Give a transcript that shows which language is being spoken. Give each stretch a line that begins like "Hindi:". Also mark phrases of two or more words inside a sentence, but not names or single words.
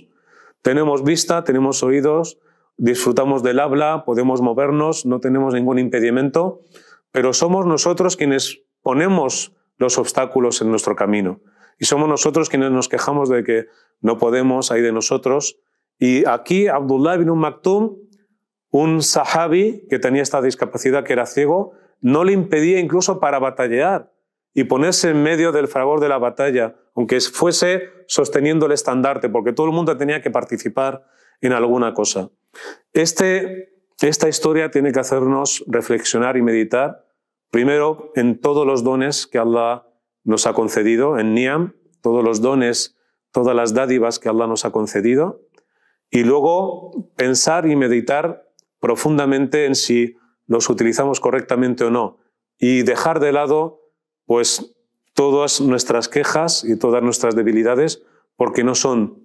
Spanish: Tenemos vista, tenemos oídos, disfrutamos del habla, podemos movernos, no tenemos ningún impedimento, pero somos nosotros quienes ponemos los obstáculos en nuestro camino. Y somos nosotros quienes nos quejamos de que no podemos, hay de nosotros. Y aquí Abdullah ibn Maktum, un sahabi que tenía esta discapacidad, que era ciego, no le impedía incluso para batallar y ponerse en medio del fragor de la batalla, aunque fuese sosteniendo el estandarte, porque todo el mundo tenía que participar en alguna cosa. Esta historia tiene que hacernos reflexionar y meditar, primero, en todos los dones que Allah nos ha concedido, en Ni'am, todos los dones, todas las dádivas que Allah nos ha concedido, y luego pensar y meditar profundamente en si los utilizamos correctamente o no, y dejar de lado pues todas nuestras quejas y todas nuestras debilidades, porque no son.